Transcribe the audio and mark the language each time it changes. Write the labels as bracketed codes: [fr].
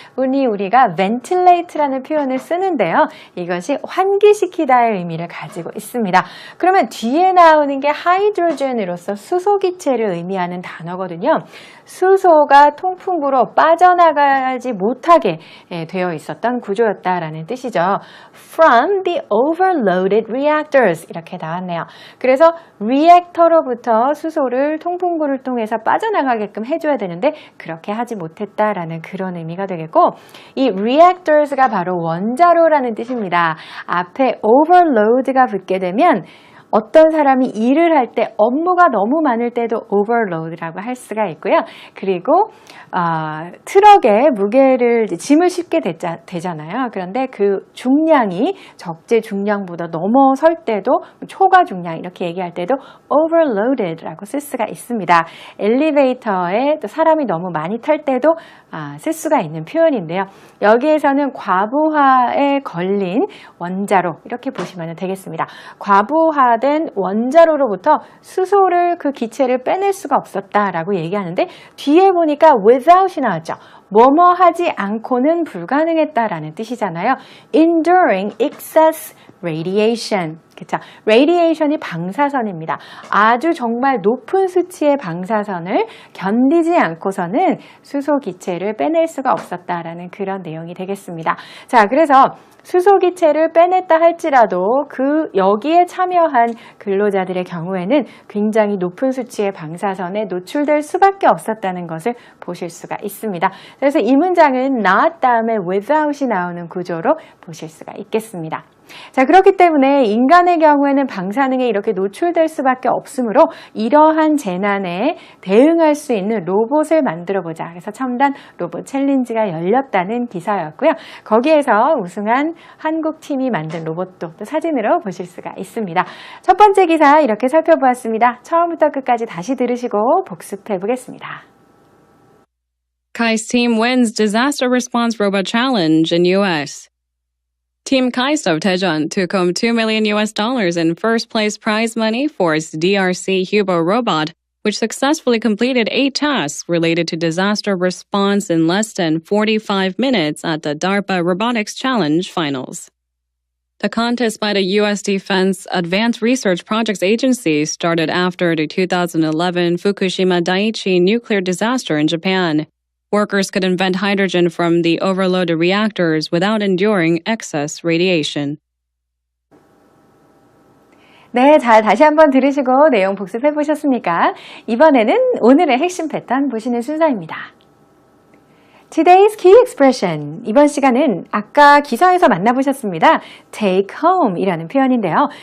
[ko] 흔히 우리가 ventilate라는 표현을 쓰는데요. 이것이 환기시키다의 의미를 가지고 있습니다. 그러면 뒤에 나오는 게 hydrogen으로서 수소기체를 의미하는 단어거든요. 수소가 통풍구로 빠져나가지 못하게 되어 있었던 구조였다라는 뜻이죠. [en] From the overloaded reactors [ko] 이렇게 나왔네요. 그래서 리액터로부터 수소를 통풍구를 통해서 빠져나가게끔 해줘야 되는데 그렇게 하지 못했다라는 그런 의미가 되겠고 이 reactors가 바로 원자로라는 뜻입니다. 앞에 overload가 붙게 되면 어떤 사람이 일을 할 때 업무가 너무 많을 때도 overload라고 할 수가 있고요. 그리고 트럭에 무게를 짐을 싣게 되잖아요. 그런데 그 중량이 적재 중량보다 넘어설 때도 초과 중량 이렇게 얘기할 때도 overloaded라고 쓸 수가 있습니다. 엘리베이터에 또 사람이 너무 많이 탈 때도 쓸 수가 있는 표현인데요. 여기에서는 과부하에 걸린 원자로 이렇게 보시면 되겠습니다. 과부하된 원자로로부터 수소를 그 기체를 빼낼 수가 없었다라고 얘기하는데 뒤에 보니까 without이 나왔죠. 뭐뭐 하지 않고는 불가능했다라는 뜻이잖아요. [en] Enduring excess radiation. [ko] 그쵸? radiation이 방사선입니다. 아주 정말 높은 수치의 방사선을 견디지 않고서는 수소 기체를 빼낼 수가 없었다라는 그런 내용이 되겠습니다. 자, 그래서 수소 기체를 빼냈다 할지라도 여기에 참여한 근로자들의 경우에는 굉장히 높은 수치의 방사선에 노출될 수밖에 없었다는 것을 보실 수가 있습니다. 그래서 이 문장은 not 다음에 without이 나오는 구조로 보실 수가 있겠습니다. 자, 그렇기 때문에 인간의 경우에는 방사능에 이렇게 노출될 수밖에 없으므로 이러한 재난에 대응할 수 있는 로봇을 만들어 보자. 그래서 첨단 로봇 챌린지가 열렸다는 기사였고요. 거기에서 우승한 한국 팀이 만든 로봇도 또 사진으로 보실 수가 있습니다. 첫 번째 기사 이렇게 살펴보았습니다. 처음부터 끝까지 다시 들으시고 복습해 보겠습니다. [en] KAIST team wins disaster response robot challenge in U.S. Team KAIST of Daejeon took home $2 million in first place prize money for its DRC Hubo robot, which successfully completed 8 tasks related to disaster response in less than 45 minutes at the DARPA Robotics Challenge finals. The contest by the U.S. Defense Advanced Research Projects Agency started after the 2011 Fukushima Daiichi nuclear disaster in Japan. Workers could invent hydrogen from the overloaded reactors without enduring excess radiation. [ko] 네, 잘 다시 한번 들으시고 내용 복습해 보셨습니까? 이번에는 오늘의 핵심 패턴 보시는 순서입니다. [en] Today's key expression. [ko] 이번 시간은 아까 기사에서 만나보셨습니다. take home 이라는 표현인데요.